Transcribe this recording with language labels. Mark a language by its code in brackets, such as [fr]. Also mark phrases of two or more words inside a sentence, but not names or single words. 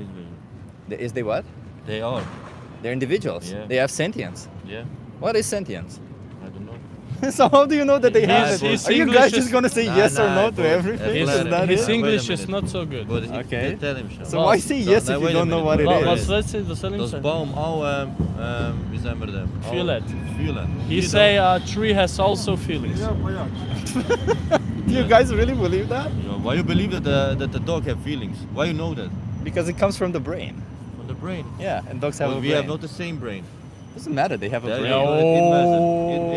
[en] that. Is they what? They are. They're individuals. Yeah. They have sentience. Yeah. What is sentience? I don't know. So how do you know that they have His- it? his Are you English guys is- just gonna say Nah, yes or nah, no to but everything? His, Is that his it? Wait a English is minute. not so good. But Okay. tell him, Sean. So why say yes if you don't know what it [nl] Wat [en] is? [nl] wat zei de stelling? [de] Das Baum auch, wie sagen wir dem? Auch Fühlen. Fühlen. [en] He You say a tree has also feelings. Do you guys really believe that? know, why you believe that the dog have feelings? Why you know that? Because it comes from the brain. From the brain. Yeah, and dogs have But a we brain. have not the same brain. Doesn't matter. They have a That- brain. Yeah. it matters. It